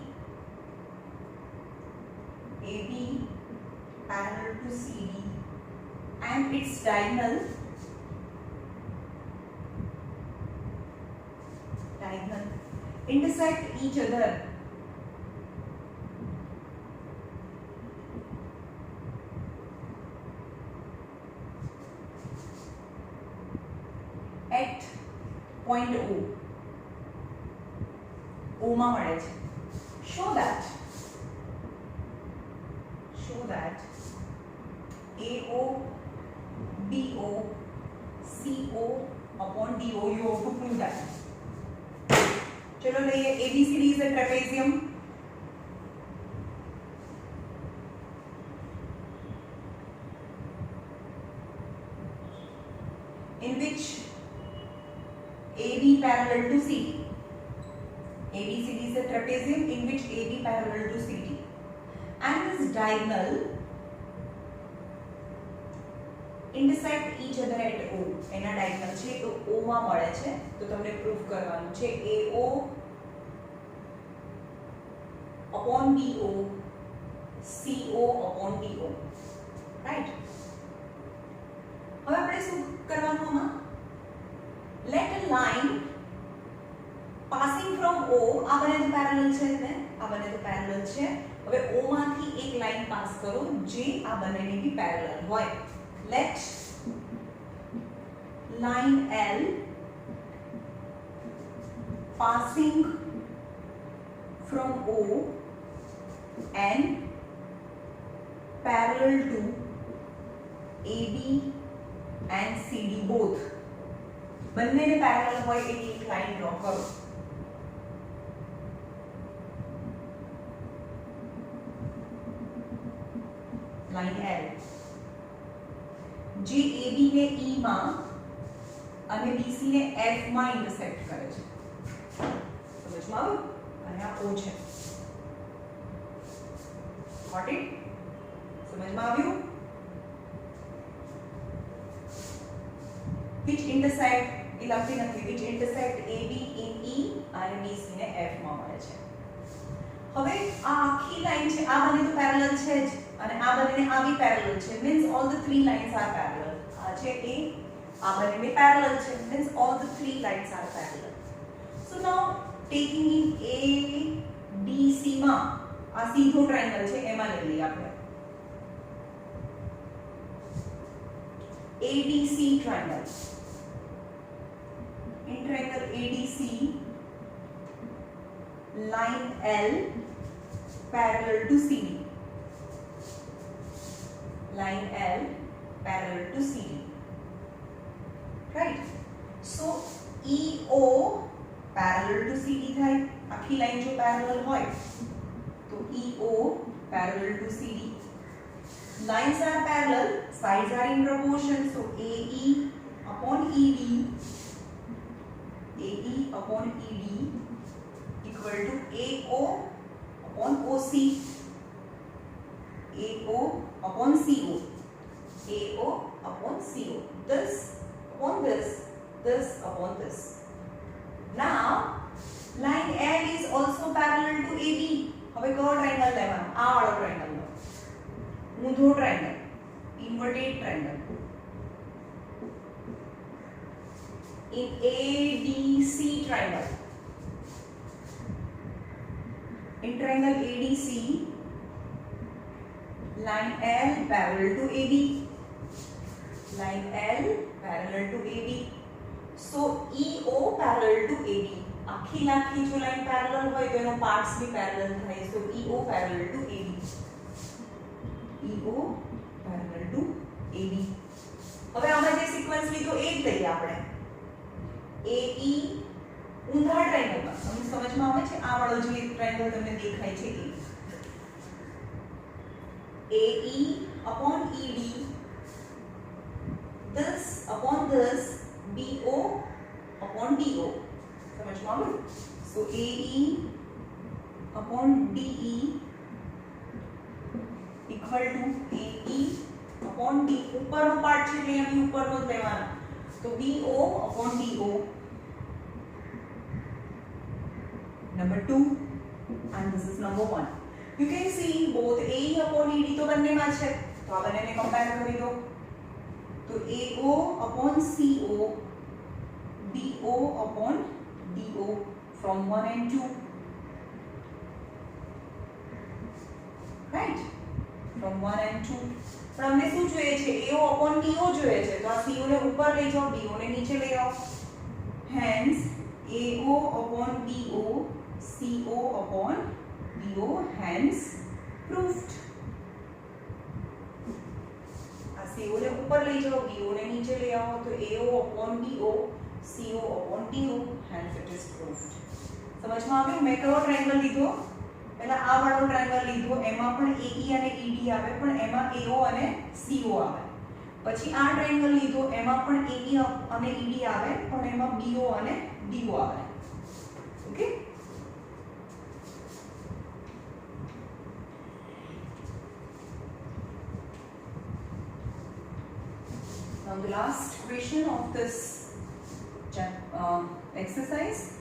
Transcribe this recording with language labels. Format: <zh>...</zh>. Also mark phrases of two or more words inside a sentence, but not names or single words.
<en>AB parallel to CD and its diagonal intersect each other at point O.</en> <gu>O માં મળે છે.</gu> <en>Show that AO BO CO upon DO you have to prove that.</en> <hi>चलो लइए</hi> <en>ABCD is a trapezium. In which AB parallel to CD. ABCD is a trapezium in which AB parallel to CD. And this diagonal intersect each other at O.</en> <gu>એના diagonal છે તો O માં મળે છે તો તમને પ્રૂફ કરવાનું છે</gu> <en>AO upon BO CO upon DO, right?</en> <gu>હવે આપણે શું કરવાનું આમાં?</gu> <en>Let a line passing from O,</en> <gu>આ બંને તો પેરેલલ છે ને, આ બંને તો પેરેલલ છે. હવે O માંથી એક લાઈન પાસ કરો જે આ બંનેની બી પેરેલલ હોય.</gu> <en>Let line L passing from O and parallel to AB and CD both.</en> <gu>બંનેને પેરેલલ હોય એવી એક લાઈન ડ્રો કરો. લાઈન L જે AB ને E માં અને BC ને F માં ઇન્ટરસેક્ટ કરે છે. સમજમાં આવ્યું? અને આ O છે.</gu> <en>Got it?</en> <gu>સમજમાં આવ્યું?</gu> <en>which intersect</en> <gu>એ લખી નથી,</gu> <en>which intersect AB in E</en> <gu>અને BC ને F માં મળે છે. હવે આ આખી લાઈન છે, આ બંને તો પેરેલલ છે જ અને આ બંનેને આ બી પેરેલલ છે,</gu> <en>means all the three lines are parallel.</en> <gu>આ છે A, આ બંને પેરેલલ છે,</gu> <en>means all the three lines are parallel. So now taking in ABC</en> <gu>માં આ સીધો ટ્રાયેંગલ છે એમાં લઈ લઈએ આપણે</gu> <en>ADC triangle. In triangle ADC, line L parallel to CD. Line L parallel to CD. Right? So EO parallel to CD થાય.</en> <gu>આખી લાઈન જો parallel હોય તો</gu> <en>EO parallel to CD. Lines are parallel, sides are in proportion, so AE upon ED equal to AO upon OC, AO upon CO, AO upon CO, this upon this, this upon this. Now line L is also parallel to AB.</en> <gu>હવે કયો ટ્રાયેંગલ લેવાનો? આ વાળો ટ્રાયેંગલ લો, ઊંધો ટ્રાયેંગલ,</gu> <en>inverted triangle. In ADC triangle, in triangle ADC, line L parallel to AB, line L parallel to AB, so EO parallel to AB.</en> <gu>આખી જો લાઈન પેરેલલ હોય તો એનો પાર્ટ્સ બી પેરેલલ થાય,</gu> <en>so EO parallel to AB, EO parallel to AB.</en> <gu>હવે આમાં જે સિક્વન્સ લીધો એ જ લઈએ આપણે. AE ઊંધા ટ્રાયેંગલમાં તમને સમજમાં આવે છે? આ વાળો જે ટ્રાયેંગલ તમને દેખાય છે એ</gu> <en>AE upon ED, this upon this, BO upon DO.</en> <gu>સમજમાં આવ્યું?</gu> <en>So AE upon DE equal to AE upon D.</en> <gu>ઉપરનો પાર્ટ છે એટલે અહીં ઉપરનો જ લેવાનો, તો</gu> <en>BO upon DO. Number 2 and this is number 1. You can see both AE upon ED</en> <gu>તો બંનેમાં છે, તો આ બંનેને કમ્પેર કરી દો.</gu> <en>તો AO upon CO, BO upon DO from 1 and 2. Right? From 1 and 2.</en> <gu>પણ અમને શું જોઈએ છે?</gu> <en>AO upon DO</en> <gu>જોઈએ છે, તો આ CO ને ઉપર લઈ જાઓ, DO ને નીચે લઈ આવો.</gu> <en>Hence AO upon DO, CO upon DO, hence proved.</en> <gu>આ CO ને ઉપર લઈ જાઓ, DO ને નીચે લઈ આવો, તો</gu> <en>AO upon DO, CO upon DO, hence it is proved.</en> <gu>સમજમાં આવ્યું? મેં કયો ટ્રાયેંગલ લીધો? પહેલા આ વાળો ટ્રાયેંગલ લીધો, એમાં પણ AE અને ED આવે, પણ એમાં AO અને CO આવે. પછી આ ટ્રાયેંગલ લીધો, એમાં પણ AE અને ED આવે, પણ એમાં BO અને DO આવે. ઓકે?</gu> <en>Now the last question of this exercise.</en>